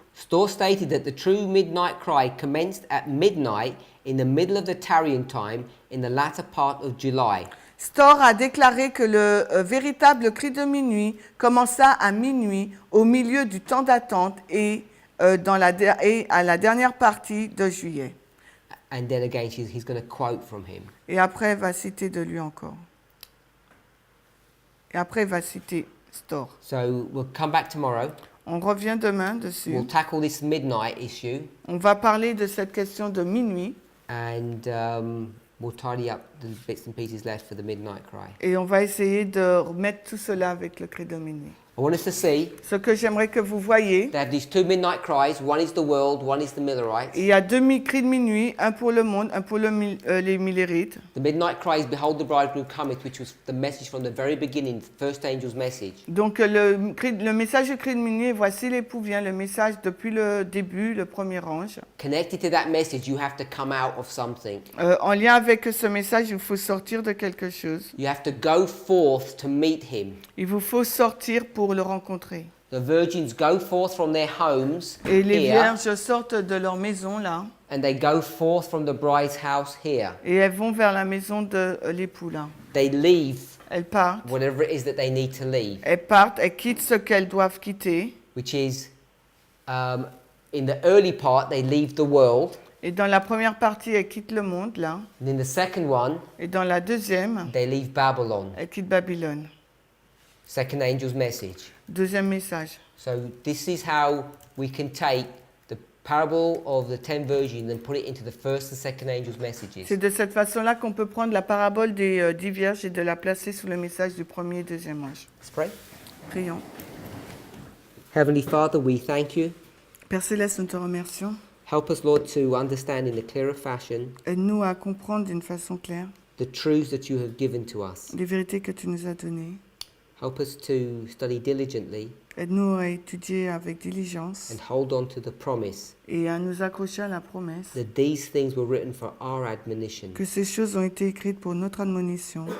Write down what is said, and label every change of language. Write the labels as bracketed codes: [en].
[en] Storr stated that the true midnight cry commenced at midnight in the middle of the tarrying time in the latter part of July. [fr] Storr a déclaré que le véritable cri de minuit commença à minuit au milieu du temps d'attente et à la dernière partie de juillet. [en] And then again, he's going to quote from him. [fr] Et après, il va citer de lui encore. Et après, il va citer Storr. [en] So we'll come back tomorrow. [fr] On revient demain dessus. [en] We'll tackle this midnight issue. [fr] On va parler de cette question de minuit. [en] And we'll tidy up the bits and pieces left for the midnight cry. [fr] Et on va essayer de remettre tout cela avec le cri de minuit. [en] I want us to see [fr] Ce que j'aimerais que vous voyez, [en] they have these two midnight cries. One is the world, one is the Millerites. [fr] il y a deux cris de minuit, un pour le monde, un pour les Millerites. [en] The midnight cry is behold the bridegroom cometh, which was the message from the very beginning, the first angel's message. [fr] Donc le message du cri de minuit, voici l'époux vient, le message depuis le début, le premier ange. [en] Connected to that message, you have to come out of something. [fr] En lien avec ce message, il faut sortir de quelque chose. [en] You have to go forth to meet him. [fr] Il vous faut sortir pour le rencontrer. [en] The virgins go forth from their homes [fr] Et les [en] here, [fr] vierges sortent de leur maison là, [en] and they go forth from the bride's house here. [fr] et elles vont vers la maison de l'époux là. [en] They leave [fr] Elles partent. [en] whatever it is that they need to leave, [fr] Elles partent, elles quittent ce qu'elles doivent quitter. [en] which is in the early part, they leave the world. [fr] Et dans la première partie, elles quittent le monde là. [en] And in the second one, [fr] Et dans la deuxième, [en] they leave Babylon. [fr] elles quittent Babylone. [en] Second angel's message. [fr] Deuxième message. [en] So this is how we can take the parable of the 10 virgins and put it into the first and second angel's messages. [fr] C'est de cette façon-là qu'on peut prendre la parabole des 10 vierges et de la placer sous le message du premier et deuxième ange. [en] Let's pray. [fr] Prions. [en] Heavenly Father, we thank you. [fr] Père Céleste, nous te remercions. [en] Help us, Lord, to understand in a clearer fashion [fr] Aide-nous à comprendre d'une façon claire [en] the truths that you have given to us. [fr] les vérités que tu nous as données. [en] Help us to study diligently [fr] Aide-nous à étudier avec diligence [en] and hold on to the promise [fr] et à nous accrocher à la promesse [en] that these things were written for our admonition, [fr] que ces choses ont été écrites pour notre admonition,